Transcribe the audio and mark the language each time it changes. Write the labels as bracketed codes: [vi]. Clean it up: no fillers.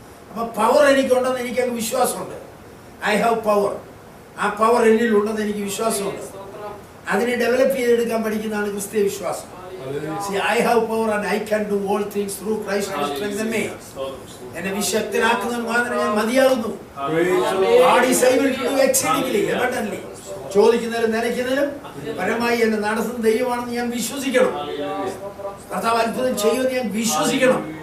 [ml] അപ്പൊ പവർ എനിക്കുണ്ടെന്ന് എനിക്കങ്ങ് വിശ്വാസമുണ്ട്. [en] I have power. [ml] ആ പവർ എന്നിലുണ്ടെന്ന് എനിക്ക് വിശ്വാസമുണ്ട്. അതിനെ ഡെവലപ്പ് ചെയ്തെടുക്കാൻ പഠിക്കുന്നതാണ് ക്രിസ്തീയ വിശ്വാസം. [en] See, I have power and I can do all things through Christ who strengthens me. [ml] എന്നെ വിശക്തനാക്കുന്നതിന് മാത്രമേ ഞാൻ മതിയാകുന്നു. [en] God is able to do exceedingly abundantly. [ml] ചോദിക്കുന്നതിലും നനയ്ക്കുന്നതിലും പരമായി എന്നെ നടത്തുന്ന ദൈവമാണെന്ന് ഞാൻ വിശ്വസിക്കണം. കർത്താവ് അത്ഭുതം ചെയ്യുമെന്ന് ഞാൻ വിശ്വസിക്കണം.